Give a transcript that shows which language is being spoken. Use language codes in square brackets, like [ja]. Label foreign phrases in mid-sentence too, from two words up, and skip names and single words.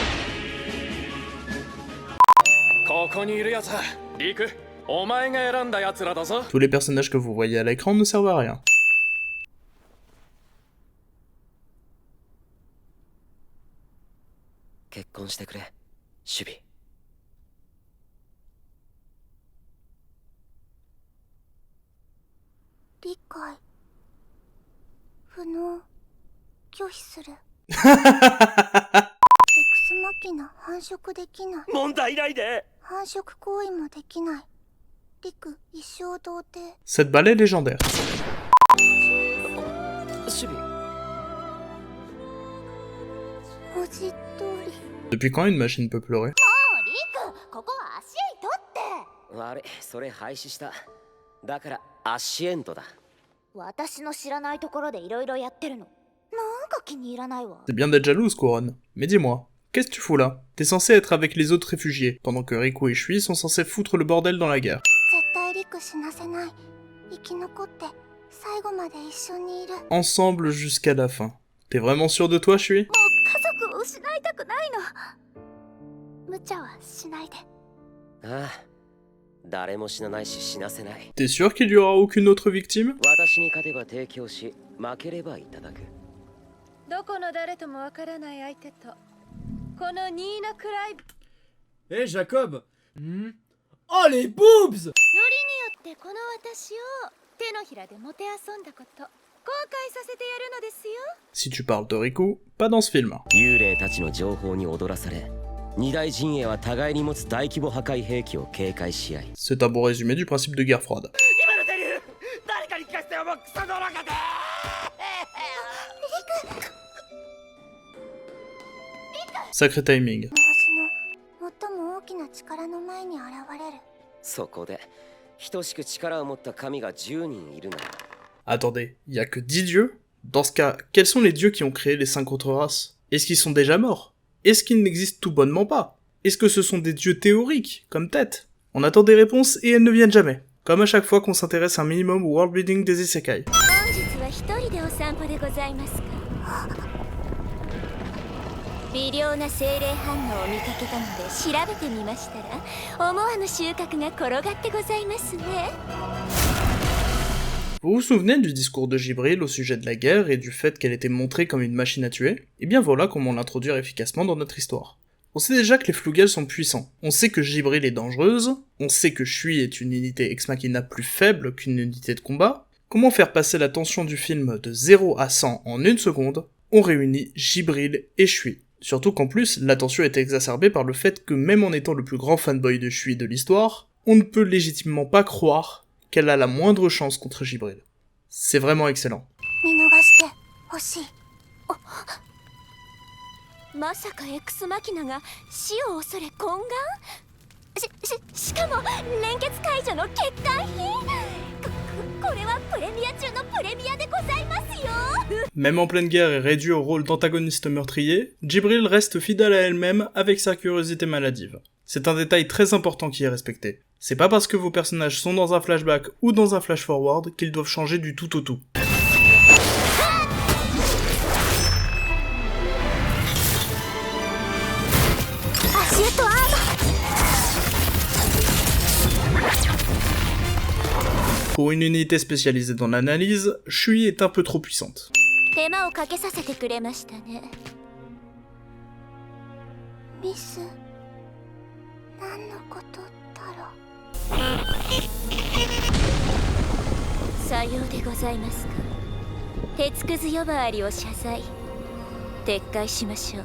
[ja] ここにいるやつ、リク、お前が選んだやつらだぞ。 [fr] Tous les personnages que vous voyez à l'écran ne servent à rien. [ja] 結婚してくれ、守備。理解不能拒否する。エクスマキナ繁殖できない。問題ないで。繁殖行為もできない。リク一生童貞。 [fr] Cette balle est légendaire. [ja] 守備。文字通り。 [fr] Depuis quand une machine peut pleurer? [ja] リク、ここは足へとって。悪い、それ廃止した。だからアシエントだ。私の知らないところでいろいろやってるの。なんか気に入らないわ。 [fr] C'est bien d'être jalouse, Couronne. Mais dis-moi, qu'est-ce que tu fous là? T'es censé être avec les autres réfugiés, pendant que Riku et Shui sont censés foutre le bordel dans la guerre. [ja] 絶対リク死なせない。生き残って最後まで一緒にいる。 [fr] Ensemble jusqu'à la fin. T'es vraiment sûr de toi, Shui? [ja] もう家族を失いたくないの。無茶はしないで。ああ、誰も死なないし死なせない。 [fr] T'es sûr qu'il y aura aucune autre victime? [ja] 私に勝てば提供し、負ければいただく。どこの誰ともわからない相手とこのニーナ・クライブ。 [fr] Hé Jacob. Oh les boobs. [ja] よりによってこの私を手のひらでもてあそんだこと後悔させてやるのですよ。 [fr] Si tu parles de Riku, pas dans ce film. [ja] 幽霊たちの情報に踊らされ、二大陣営は互いに持つ大規模破壊兵器を警戒し合い。 [fr] C'est un bon résumé du principe de guerre froide. [ja] 今のセリフ、誰かに聞かしてよもうクソの中で [fr] Sacré timing. [ja] 星の最も大きな力の前に現れる。そこで等しく力を持った神が10人いるなら [fr] Attendez, y a que 10 dieux? Dans ce cas, quels sont les dieux qui ont créé les 5 autres races? Est-ce qu'ils sont déjà morts? Est-ce qu'ils n'existent tout bonnement pas? Est-ce que ce sont des dieux théoriques, comme Tête? On attend des réponses et elles ne viennent jamais. Comme à chaque fois qu'on s'intéresse un minimum au worldbuilding des isekai. [ja] 本日は一人でお散歩でございますか。微量な精霊反応を見かけたので調べてみましたら、思わぬ収穫が転がってございますね。 [fr] Vous vous souvenez du discours de Jibril au sujet de la guerre et du fait qu'elle était montrée comme une machine à tuer? Eh bien voilà comment l'introduire efficacement dans notre histoire. On sait déjà que les Flugel sont puissants, on sait que Jibril est dangereuse, on sait que Shui est une unité ex machina plus faible qu'une unité de combat. Comment faire passer la tension du film de 0 à 100 en une seconde? On réunit Jibril et Shui. Surtout qu'en plus, la tension est exacerbée par le fait que même en étant le plus grand fanboy de Shui de l'histoire, on ne peut légitimement pas croire qu'elle a la moindre chance contre Jibril. C'est vraiment excellent. [ja] 見逃してほしい。まさかエクスマキナが死を恐れ懇願？しかも連結解除の欠陥品？これはプレミア中のプレミアでございますよ。 [fr] Même en pleine guerre et réduit au rôle d'antagoniste meurtrier, Jibril reste fidèle à elle-même avec sa curiosité maladive. C'est un détail très important qui est respecté. C'est pas parce que vos personnages sont dans un flashback ou dans un flash-forward qu'ils doivent changer du tout au tout. Pour une unité spécialisée dans l'analyse, Shui est un peu trop puissante. [ja] 手間をかけさせてくれましたね。ミス、何のことだろう。さようでございますか。鉄くず呼ばわりを謝罪撤回しましょう。